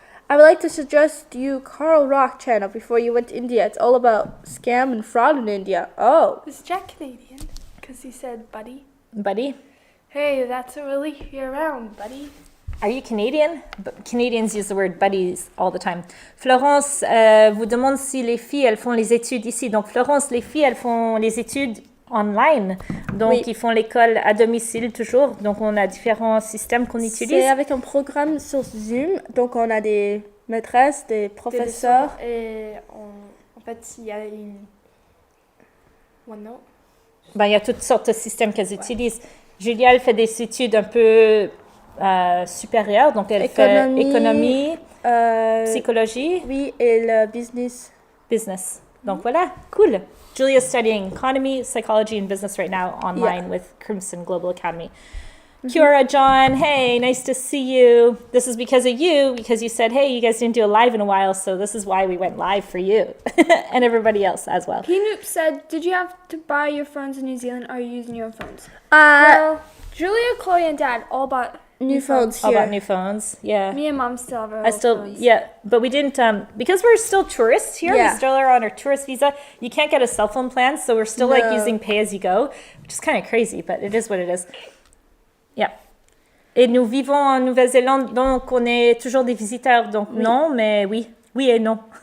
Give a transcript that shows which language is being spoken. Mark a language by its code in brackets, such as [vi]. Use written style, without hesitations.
[en] I would like to suggest you Carl Rock channel before you went to India. It's all about scam and fraud in India. Oh. Is Jack Canadian? Because he said buddy. Buddy, Hey, that's a relief you're around, buddy. are you Canadian? Canadians use the word buddies all the time. [fr] Florence vous demande si les filles, elles font les études ici. Donc Florence, les filles, elles font les études online. Donc Oui. ils font l'école à domicile toujours. Donc on a différents systèmes qu'on utilise. C'est avec un programme sur Zoom. Donc, on a des maîtresses, des professeurs. Et en fait, il y a une... OneNote. Ben, il y a toutes sortes de systèmes qu'elles utilisent. Julia, elle fait des études un peu supérieures. Donc elle fait économie, psychologie, Oui, et le business. business. Donc voilà, cool. [en] Julia's studying economy, psychology, and business right now online with Crimson Global Academy. Kiora, John, hey, nice to see you. This is because of you, because you said, hey, you guys didn't do a live in a while, so this is why we went live for you and everybody else as well. P-Noop said, did you have to buy your phones in New Zealand or are you using your own phones? Well, Julia, Chloe, and Dad all bought new phones All here. about new phones, yeah. Me and Mom still have our I old still, phones. yeah, but we didn't, because we're still tourists here, Yeah. we still are on our tourist visa, you can't get a cell phone plan, so we're still like No. using pay as you go, which is kind of crazy, but it is what it is. Yeah. [fr] Et nous vivons en Nouvelle-Zélande, donc on est toujours des visiteurs, donc non, mais oui, oui et non.